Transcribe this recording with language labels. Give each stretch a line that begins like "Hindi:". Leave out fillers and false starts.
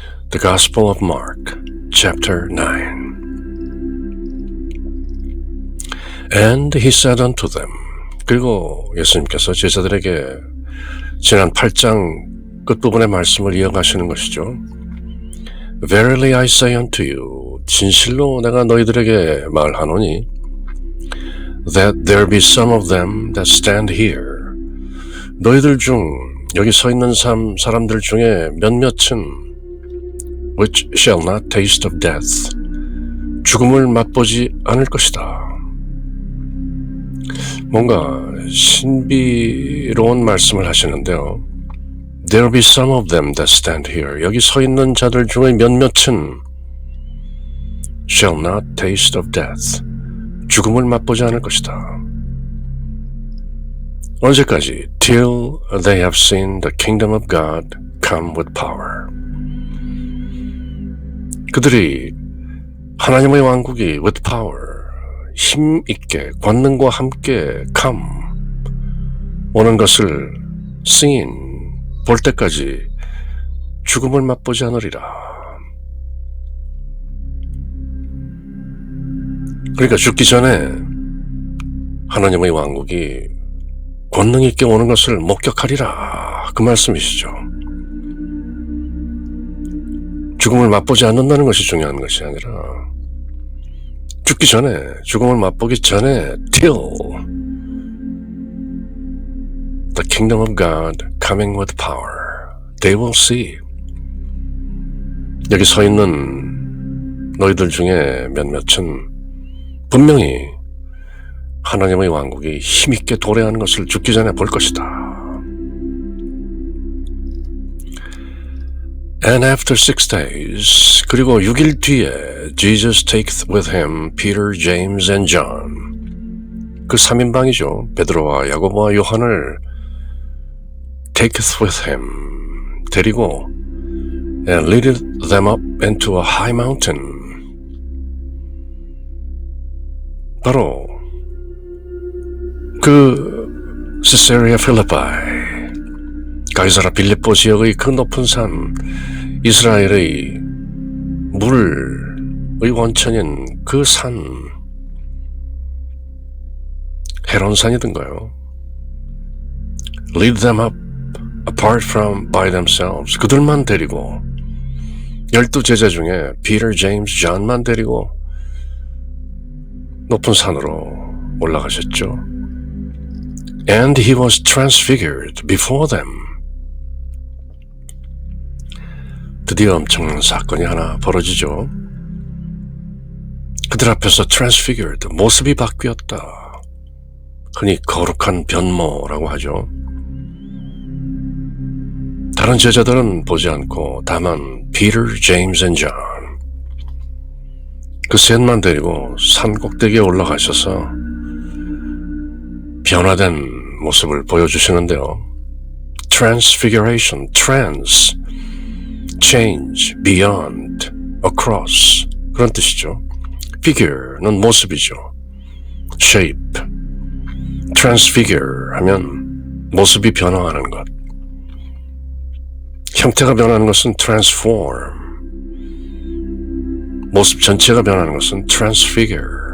English: The Gospel of Mark, chapter 9. And he said unto them.
Korean: 그리고 예수님께서 제자들에게 지난 8장 끝부분의 말씀을 이어가시는 것이죠.
English: Verily I say unto you,
Korean: 진실로 내가 너희들에게 말하노니,
English: that there be some of them that stand here.
Korean: 너희들 중, 여기 서 있는 사람들 중에 몇몇은
English: which shall not taste of death.
Korean: 죽음을 맛보지 않을 것이다. 뭔가 신비로운 말씀을 하시는데요.
English: There be some of them that stand here.
Korean: 여기 서 있는 자들 중에 몇몇은
English: shall not taste of death.
Korean: 죽음을 맛보지 않을 것이다. 언제까지?
English: Till they have seen the kingdom of God come with power.
Korean: 그들이 하나님의 왕국이
English: with power,
Korean: 힘 있게, 권능과 함께 come, 오는 것을 seen, 볼 때까지 죽음을 맛보지 않으리라. 그러니까 죽기 전에 하나님의 왕국이 권능 있게 오는 것을 목격하리라, 그 말씀이시죠. 죽음을 맛보지 않는다는 것이 중요한 것이 아니라 죽기 전에, 죽음을 맛보기 전에 till
English: the kingdom of God coming with power. They will see.
Korean: 여기 서 있는 너희들 중에 몇몇은 분명히 하나님의 왕국이 힘있게 도래하는 것을 죽기 전에 볼 것이다.
English: And after 6 days,
Korean: 그리고 6일 뒤에
English: Jesus taketh with him Peter, James and John.
Korean: 그 3인방이죠. 베드로와 야고보와 요한을
English: taketh with him,
Korean: 데리고
English: and leadeth them up into a high mountain.
Korean: 바로 그 시세리아 필리포이, 가이사라 빌립보 지역의 그 높은 산, 이스라엘의 물의 원천인 그 산, 헤론산이던가요.
English: Lead them up apart from by themselves.
Korean: 그들만 데리고 12제자 중에 Peter, James, John만 데리고 높은 산으로 올라가셨죠.
English: And he was transfigured before them.
Korean: 드디어 엄청난 사건이 하나 벌어지죠. 그들 앞에서 transfigured, 모습이 바뀌었다. 흔히 거룩한 변모라고 하죠. 다른 제자들은 보지 않고 다만 Peter, James and John, 그 셋만 데리고 산 꼭대기에 올라가셔서 변화된 모습을 보여주시는데요.
English: Transfiguration, trans, change, beyond, across,
Korean: 그런 뜻이죠. figure는 모습이죠. shape, transfigure 하면 모습이 변화하는 것, 형태가 변하는 것은 transform, 모습 전체가 변하는 것은 transfigure.